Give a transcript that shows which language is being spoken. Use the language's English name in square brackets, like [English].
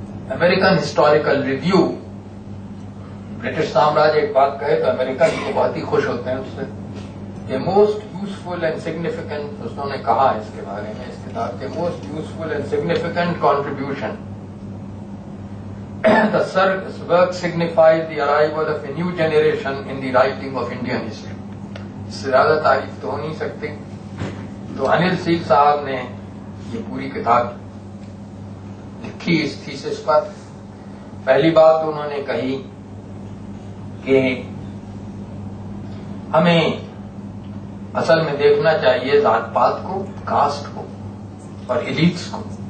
[Urdu] American historical review, British سامراج ایک بات کہے تو امریکن کو بہت ہی خوش ہوتے ہیں اس سے. [English] a most useful and significant, [Urdu] انہوں نے کہا اس کے بارے میں اس کتاب کے, [English] Most useful and significant contribution. The work signifies the arrival of a new generation in the writing of Indian history. [Urdu] اس سے زیادہ تعریف تو ہو نہیں سکتی. تو انل سیل صاحب نے یہ پوری کتاب لکھی اس تھیسس پر. پہلی بات تو انہوں نے کہی کہ ہمیں اصل میں دیکھنا چاہیے ذات پات کو, کاسٹ کو اور ایلیٹس کو.